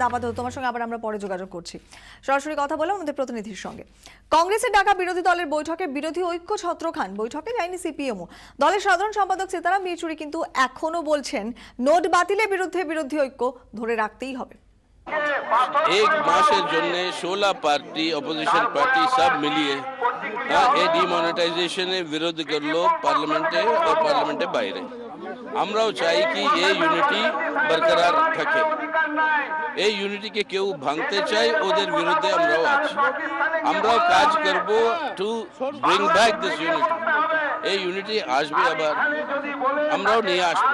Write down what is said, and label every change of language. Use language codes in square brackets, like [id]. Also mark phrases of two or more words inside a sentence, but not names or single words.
[bn] আপাতত তোমার সঙ্গে আবার আমরা পরে যোগাযোগ করছি। সরাসরি কথা বললাম আমাদের প্রতিনিধির সঙ্গে। কংগ্রেসের ডাকা বিরোধী দলের বৈঠকে বিরোধী ঐক্য ছত্রখান, বৈঠকে যায়নি সিপিএমও। দলের সাধারণ সম্পাদক সীতারাম ইয়েচুরি কিন্তু এখনো বলছেন নোট বাতিলের বিরুদ্ধে বিরোধী ঐক্য ধরে রাখতেই হবে। এক মাসের জন্য 16 পার্টি [en] opposition party [bn] সব মিলিয়ে এ ডিমনিটাইজেশনে বিরোধ করলো পার্লামেন্টে আর পার্লামেন্টে বাহিরে। আমরাও চাই কি এই ইউনিটি বরকরার থাকে। এই ইউনিটিকে কেউ ভাঙতে চায়, ওদের বিরুদ্ধে আমরাও আছি। আমরাও কাজ করব [en] to bring back this unity. [bn] এই ইউনিটি আসবে, আবার আমরাও নিয়ে আসবো।